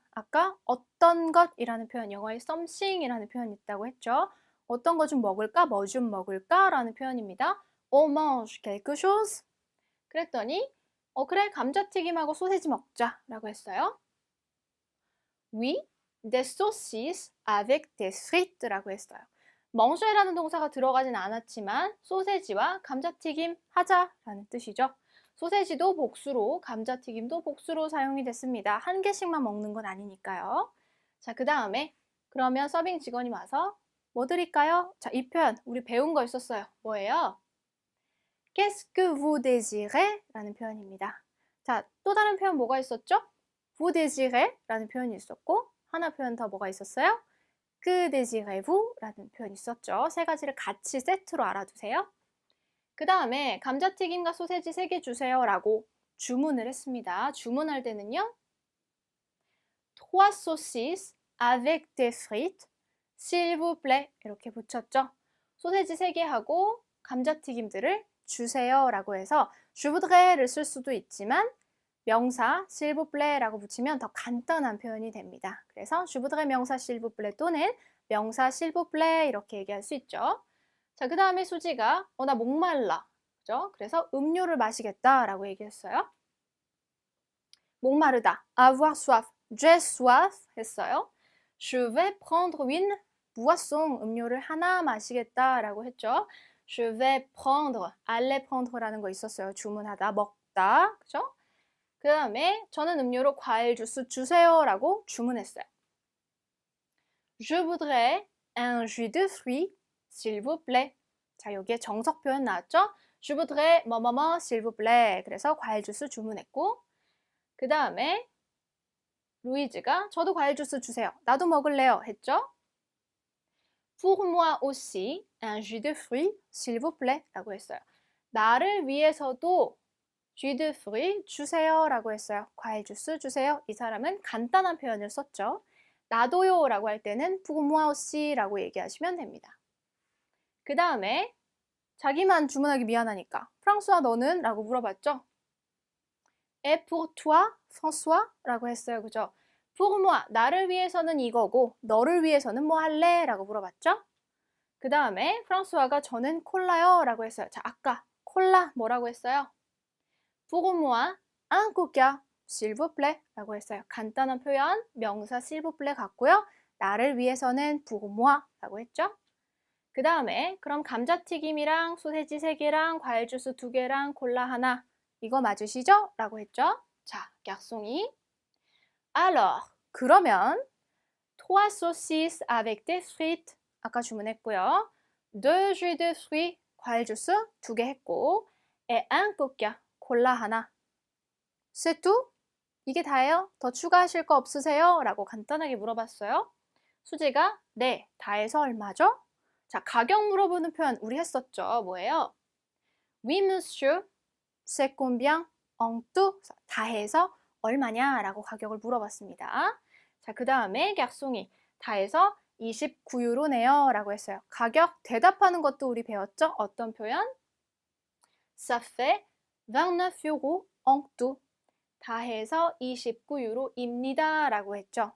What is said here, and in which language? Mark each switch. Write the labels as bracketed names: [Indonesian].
[Korean] 아까 어떤 것이라는 표현, 영어에 something이라는 표현이 있다고 했죠. 어떤 거 좀 먹을까? 뭐 좀 먹을까? 라는 표현입니다. [French] On mange quelque chose. [Korean] 그랬더니 그래, 감자튀김하고 소세지 먹자 라고 했어요. [French] Oui, des saucisses avec des frites [Korean] 라고 했어요. manger라는 동사가 들어가진 않았지만 소세지와 감자튀김 하자라는 뜻이죠. 소세지도 복수로, 감자튀김도 복수로 사용이 됐습니다. 한 개씩만 먹는 건 아니니까요. 자, 그 다음에 그러면 서빙 직원이 와서 뭐 드릴까요? 자, 이 표현 우리 배운 거 있었어요. 뭐예요? [French] Qu'est-ce que vous désirez? [Korean] 라는 표현입니다. 자, 또 다른 표현 뭐가 있었죠? [French] vous désirez? [Korean] 라는 표현이 있었고 하나 표현 더 뭐가 있었어요? [French] que désirez-vous? [Korean] 라는 표현이 있었죠. 세 가지를 같이 세트로 알아두세요. 그 다음에 감자튀김과 소세지 3개 주세요 라고 주문을 했습니다. 주문할 때는요. [French] trois saucisses avec des frites, s'il vous plaît [Korean] 이렇게 붙였죠. 소세지 3개 하고 감자튀김들을 주세요 라고 해서 [French] je voudrais [Korean] 를 쓸 수도 있지만 명사 [French] s'il vous plaît [Korean] 라고 붙이면 더 간단한 표현이 됩니다. 그래서 [French] je voudrais [Korean] 명사 [French] s'il vous plaît [Korean] 또는 명사 s'il vous plaît 이렇게 얘기할 수 있죠. 자, 그 다음에 수지가 나 목말라. 그죠? 그래서 음료를 마시겠다 라고 얘기했어요. 목마르다. [French] avoir soif. j'ai soif 했어요. je vais prendre une boisson. [Korean] 음료를 하나 마시겠다 라고 했죠. [French] je vais prendre. aller prendre [Korean] 라는 거 있었어요. 주문하다, 먹다. 그죠? 그 다음에 저는 음료로 과일 주스 주세요 라고 주문했어요. [French] Je voudrais un jus de fruits, s'il vous plaît. [Korean] 자, 여기에 정석 표현 나왔죠? [French] Je voudrais [Korean] 뭐뭐뭐, [French] s'il vous plaît. [Korean] 그래서 과일 주스 주문했고 그 다음에 루이즈가 저도 과일 주스 주세요. 나도 먹을래요. 했죠? [French] Pour moi aussi, un jus de fruits, s'il vous plaît. [Korean] 라고 했어요. 나를 위해서도 [French] jus de fruits [Korean] 주세요 라고 했어요. 과일 주스 주세요. 이 사람은 간단한 표현을 썼죠. 나도요 라고 할 때는 [French] pour moi aussi [Korean] 라고 얘기하시면 됩니다. 그 다음에 자기만 주문하기 미안하니까 프랑스와 너는? 라고 물어봤죠. [French] Et pour toi, François? [Korean] 라고 했어요. 그죠? [French] pour moi, [Korean] 나를 위해서는 이거고 너를 위해서는 뭐 할래? 라고 물어봤죠. 그 다음에 프랑스와가 저는 콜라요 라고 했어요. 자, 아까 콜라 뭐라고 했어요? [French] pour moi, un coca, s'il vous plaît [Korean] 라고 했어요. 간단한 표현, 명사 [French] s'il vous plaît [Korean] 같고요. 나를 위해서는 [French] pour moi [Korean] 라고 했죠. 그 다음에 그럼 감자튀김이랑 소세지 3개랑 과일 주스 2개랑 콜라 하나 이거 맞으시죠? 라고 했죠. 자, 약송이 [French] alors, [Korean] 그러면 [French] trois saucisses avec des frites [Korean] 아까 주문했고요. [French] deux jus de fruits [Korean] 과일 주스 2개 했고 [French] et un coca [Korean] 콜라 하나. [French] C'est tout? [Korean] 이게 다예요? 더 추가하실 거 없으세요? 라고 간단하게 물어봤어요. 수지가 네, 다 해서 얼마죠? 자, 가격 물어보는 표현 우리 했었죠. 뭐예요? [French] Oui, monsieur, c'est combien en tout? [Korean] 다 해서 얼마냐? 라고 가격을 물어봤습니다. 자, 그 다음에 garçon이 다 해서 29유로네요. 라고 했어요. 가격 대답하는 것도 우리 배웠죠? 어떤 표현? [French] Ça fait 29 euros en tout. [Korean] 다 해서 29유로입니다. 라고 했죠.